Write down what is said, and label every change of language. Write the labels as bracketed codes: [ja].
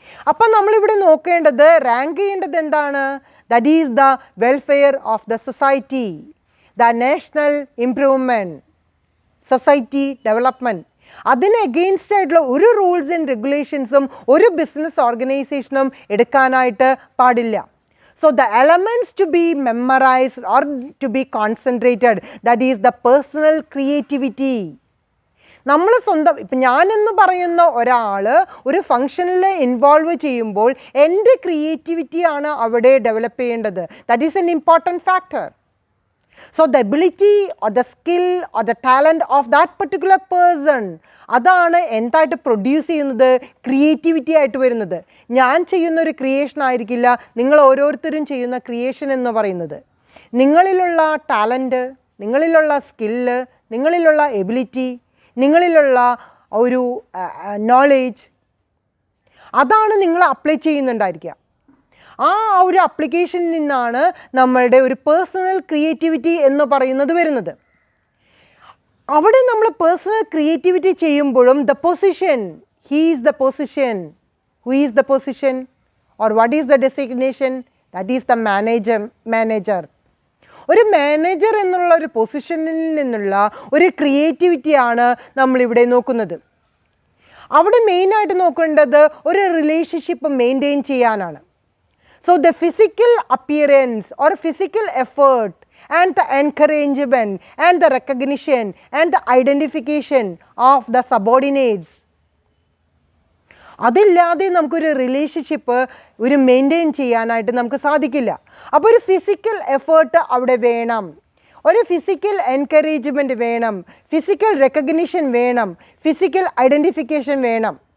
[ml] അപ്പം നമ്മളിവിടെ നോക്കേണ്ടത്, റാങ്ക് ചെയ്യേണ്ടത് എന്താണ്? [en] That is the welfare of the society, the national improvement, society development. [ml] അതിന് എഗെയിൻസ്റ്റ് ആയിട്ടുള്ള ഒരു റൂൾസ് ആൻഡ് റെഗുലേഷൻസും ഒരു ബിസിനസ് ഓർഗനൈസേഷനും എടുക്കാനായിട്ട് പാടില്ല. [en] So the elements to be memorized or to be concentrated, that is the personal creativity. [ml] നമ്മൾ സ്വന്തം, ഇപ്പം ഞാനെന്ന് പറയുന്ന ഒരാൾ ഒരു ഫങ്ഷനിൽ ഇൻവോൾവ് ചെയ്യുമ്പോൾ എൻ്റെ ക്രിയേറ്റിവിറ്റിയാണ് അവിടെ ഡെവലപ്പ് ചെയ്യേണ്ടത്. [en] That is an important factor. So the ability or the skill or the talent of that particular person, [ml] അതാണ് എന്തായിട്ട് പ്രൊഡ്യൂസ് ചെയ്യുന്നത്? ക്രിയേറ്റിവിറ്റി ആയിട്ട് വരുന്നത്. ഞാൻ ചെയ്യുന്നൊരു ക്രിയേഷൻ ആയിരിക്കില്ല നിങ്ങൾ ഓരോരുത്തരും ചെയ്യുന്ന ക്രിയേഷൻ എന്ന് പറയുന്നത്. നിങ്ങളിലുള്ള ടാലൻറ്റ്, നിങ്ങളിലുള്ള സ്കില്ല്, നിങ്ങളിലുള്ള എബിലിറ്റി, നിങ്ങളിലുള്ള ഒരു നോളേജ്, അതാണ് നിങ്ങൾ അപ്ലൈ ചെയ്യുന്നുണ്ടായിരിക്കുക. ആ ഒരു അപ്ലിക്കേഷനിൽ നിന്നാണ് നമ്മളുടെ ഒരു പേഴ്സണൽ ക്രിയേറ്റിവിറ്റി എന്ന് പറയുന്നത് വരുന്നത്. അവിടെ നമ്മൾ പേഴ്സണൽ ക്രിയേറ്റിവിറ്റി ചെയ്യുമ്പോഴും [en] The position, he is the position, who is the position or what is the designation? That is the manager. [ml] ഒരു മാനേജർ എന്നുള്ള ഒരു പൊസിഷനിൽ നിന്നുള്ള ഒരു ക്രിയേറ്റിവിറ്റിയാണ് നമ്മളിവിടെ നോക്കുന്നത്. അവിടെ മെയിനായിട്ട് നോക്കേണ്ടത് ഒരു റിലേഷൻഷിപ്പ് മെയിൻറ്റെയിൻ ചെയ്യാനാണ്. [en] So the physical appearance or physical effort and the encouragement and the recognition and the identification of the subordinates. [ml] അതില്ലാതെ നമുക്കൊരു റിലേഷൻഷിപ്പ് ഒരു മെയിൻറ്റെയിൻ ചെയ്യാനായിട്ട് നമുക്ക് സാധിക്കില്ല. അപ്പോൾ ഒരു ഫിസിക്കൽ എഫേർട്ട് അവിടെ വേണം, ഒരു ഫിസിക്കൽ എൻകറേജ്മെൻറ്റ് വേണം, ഫിസിക്കൽ റെക്കഗ്നിഷൻ വേണം, ഫിസിക്കൽ ഐഡൻറ്റിഫിക്കേഷൻ വേണം.